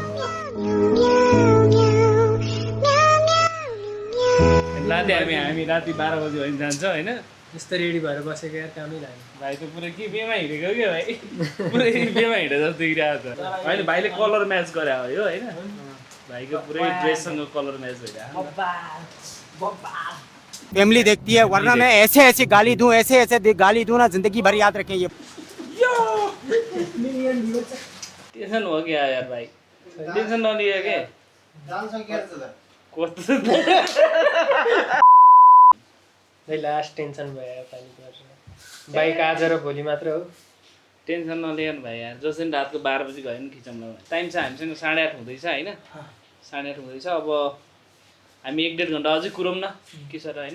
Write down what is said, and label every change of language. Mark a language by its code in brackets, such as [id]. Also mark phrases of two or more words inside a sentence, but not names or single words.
[ne] राति हामी राति 12 बजी भएर जान्छ होइन यस्तो रेडी भएर बसेको यार कामै लाग्यो भाइ त पुरै के बेमा हिँडेको क्या भाइ पुरै बेमा हिँडे जस्तो देखिरहेको छ अहिले भाइले [en] color match [ne] गरे हो यो होइन भाइको पुरै ड्रेससँग [en] color match [ne] भइरहेको [hi] फैमिली देखती है वरना मैं ऐसे ऐसे गाली दूं गाली दूं ना जिंदगी भर याद रखें ये टेंशन हो गया यार भाइ [ne] टेंशन नलिए के कस्तो [en] last tension [ne] भयो पानीको बाइक आज र भोलि मात्र हो टेन्सन नलिए भाइ यार जसरी रातको 12 बजी गयो भने खिचौँ न टाइम छ हामीसँग 8:30 हुँदैछ होइन 8:30 हुँदैछ अब हामी 1-1.5 घन्टा अझै कुरौँ न के छ र होइन